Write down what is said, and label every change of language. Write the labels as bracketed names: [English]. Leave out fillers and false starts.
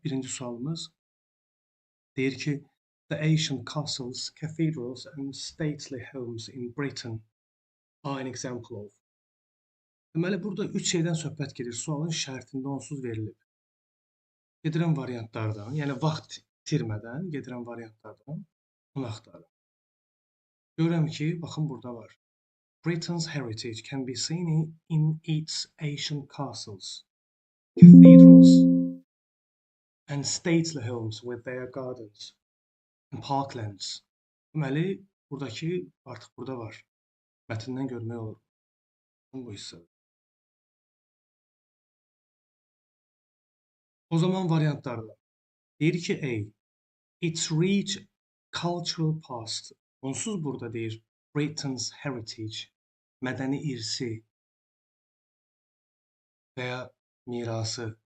[Azerbaijani] Birinci sualımız deyir ki, [English] the ancient castles, cathedrals and stately homes in Britain are an example of. [Azerbaijani] Deməli, burada 3 şeydən söhbət gedir. Sualın şərtində onsuz verilib. Gedirəm variantlardan, yəni vaxt itirmədən gedirəm variantlardan, onu axtarıram. Görürəm ki, baxın burada var. [English] Britain's heritage can be seen in its ancient castles, cathedrals and stately homes with their gardens and parklands. [Azerbaijani] Deməli, buradakı artıq burada var. Mətndən görmək olur. Bu hissədə. O zaman variantlarda deyir ki, A. [English] Its rich cultural past. [Azerbaijani] Onsuz burada deyir [English] Britain's heritage, [Azerbaijani] mədəni irsi və ya mirası.